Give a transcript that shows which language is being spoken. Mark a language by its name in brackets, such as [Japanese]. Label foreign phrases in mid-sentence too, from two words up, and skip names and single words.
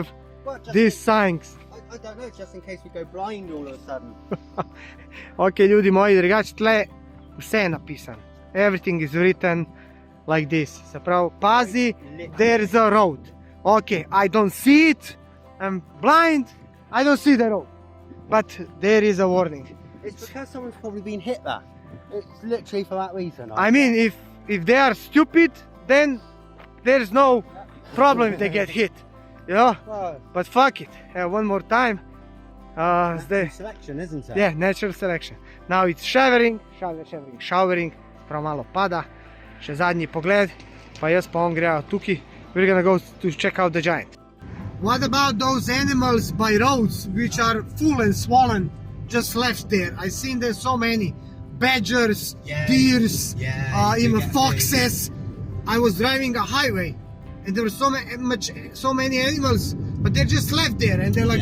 [English] Well, just these signs? I don't know, just in case we go blind all of a sudden. [Slovenian] Ok, ljudi moji, drugače tle vse je napisano. [English] Everything is written like this. [Slovenian] Se pravi, pazi, [English] there is a road. Ok, I don't see it, I'm blind, I don't see the road. But there is a warning. It's because someone's probably been hit there. It's literally for that reason. I mean, if they are stupid, then there's no problem if they get hit. You know? Well, But fuck it. One more time. Zdaj, selection, isn't it? yeah, natural selection. Now it's showering. [Slovenian] Prav malo pada. Še zadnji pogled. Pa jaz pa on grejo tukaj. [English] We're gonna go to check out the giant. What about those animals by roads which are full and swollen, just left there? I've seen there so many. Badgers, Yeah. deers, Yeah, you even get foxes. I was driving a highway and there were so many animals, but they're just left there and they're like